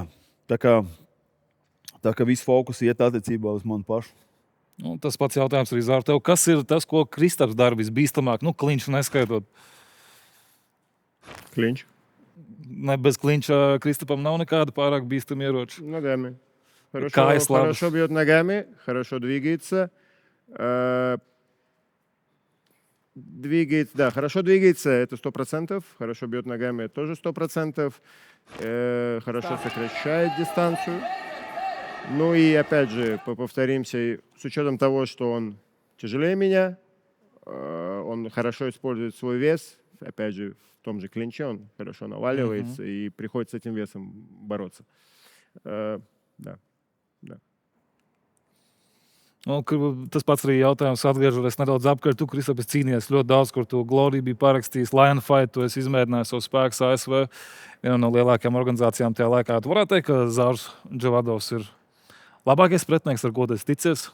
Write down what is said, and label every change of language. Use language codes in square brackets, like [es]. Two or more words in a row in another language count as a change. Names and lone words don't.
[lv] Tā kā viss fokus iet attiecībā uz manu pašu. Nu, tas pats jautājums arī Zār tev. Kas ir tas, ko Kristaps dara visbīstamāk? Nu, kliņš neskaitot. [ru] Клинч. [lv] Bez kliņša Kristapam nav nekāda pārāk бīstama ieroča. [ru] Ногами. Кайс слабость. Хорошо бьет ногами, хорошо двигается. Хорошо двигается, это 100%. Хорошо бьет ногами, это тоже 100%. Хорошо сокращает дистанцию. Ну и опять же, повторимся, с учетом того, что он тяжелее меня, он хорошо использует свой вес. Опять же, в том же клинче он хорошо наваливается и приходится с этим весом бороться. Да. [lv] Nu, tas pats arī jautājums atgriežoties nedaudz apkārt. Tu, Kristap, cīnījies ļoti daudz, kur tu Glory bija parakstījis Lion Fight, tu esi izmēģinājis savu spēku ASV, viena no lielākajām organizācijām tajā laikā. Tu varētu teikt, ka Zārs Džavadovs ir labākais pretinieks, ar ko tu esi ticies?